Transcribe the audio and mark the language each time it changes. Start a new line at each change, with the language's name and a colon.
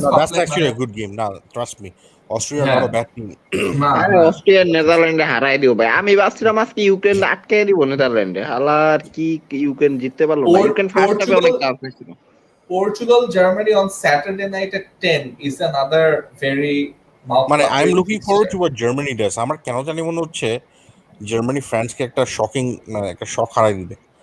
English: No, that's actually a good game. Now, trust me, Austria are not a bad team.
Bangla: আরে Austria নেদারল্যান্ডে হারাই দিও ভাই। আমি ভাবছিলাম আজকে ইউক্রেন আটকে দিব নেদারল্যান্ডে, হালার কি ইউক্রেন জিততে পারলো না। ইউক্রেন ফার্স্ট হাফে অনেক টাফ ছিল।
English: Portugal Germany on Saturday night at 10 is another very মানে I'm looking forward to what Germany does.
Bangla: আমার কেন জানি মনে হচ্ছে জার্মানি ফ্রান্সকে একটা শকিং, মানে একটা শক হারাই দিবে।